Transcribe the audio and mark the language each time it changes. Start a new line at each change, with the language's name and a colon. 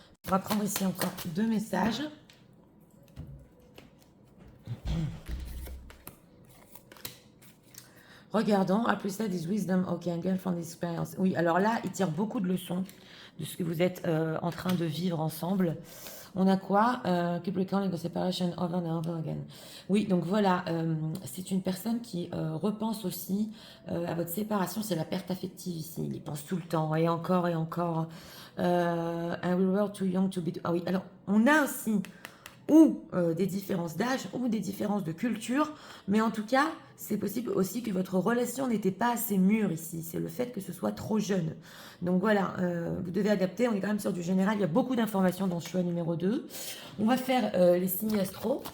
French: On va prendre ici encore 2 messages. Regardons, après ça,
English: this wisdom, ok, and gain from this experience.
French: Oui, alors là, il tire beaucoup de leçons. de ce que vous êtes en train de vivre ensemble. On a quoi?
English: Keep recalling the separation over and over again.
French: Oui, donc voilà, c'est une personne qui repense aussi à votre séparation. C'est la perte affective ici. Il y pense tout le temps, et encore et encore.
English: And we were too young to be...
French: Ah oui, alors on a aussi ou des différences d'âge ou des différences de culture, mais en tout cas, c'est possible aussi que votre relation n'était pas assez mûre ici. C'est le fait que ce soit trop jeune. Donc voilà, vous devez adapter. On est quand même sur du général. Il y a beaucoup d'informations dans ce choix numéro 2. On va faire les signes astro.